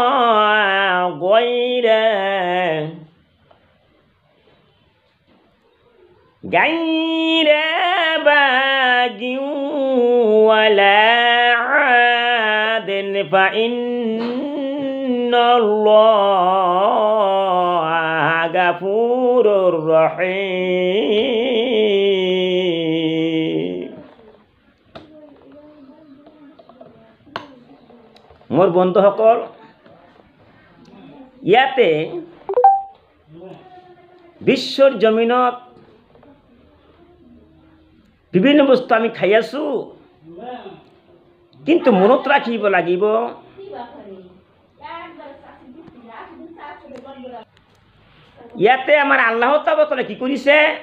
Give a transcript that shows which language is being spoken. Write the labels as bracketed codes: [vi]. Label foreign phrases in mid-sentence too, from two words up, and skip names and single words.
[ar] غير باغ ولا عاد فإن الله غفور رحيم। [as] মোর বন্ধুসকল, ইয়াতে বিশ্বর জমিনত বিভিন্ন বস্তু আমি খাই আছোঁ, কিন্তু মনত ৰাখিব লাগিব ইয়াতে আমাৰ আল্লাহ তাআলা কি কৰিছে?